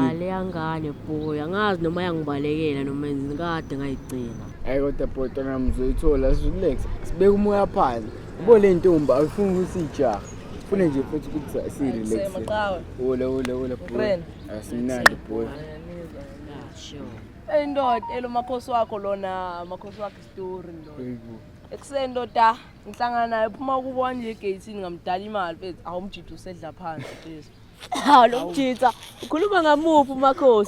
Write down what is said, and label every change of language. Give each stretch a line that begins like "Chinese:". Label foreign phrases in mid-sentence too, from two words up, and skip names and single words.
Zulu: Le ngane boy, angazi noma yangibalekela noma enzini kade ngayigcina. Hayi kodwa bhuti nami uzoyithola, relax. Sibeke umoya phansi. Ubo le ntombi ayifuni ukuthi ijaha. Ufune nje futhi ukuthi si-relax. Ola boy. Asimnandi boy. Hey ndoda, elo makhosi wakho lona, makhosi wakho story ndoda. Ekuseni ndoda, ngihlangana naye phuma kubona nje egate-ini ngamdala imali mfethu, awumjida usedla phansi please. Lo mjida, ukhuluma ngamuphi umakhosi?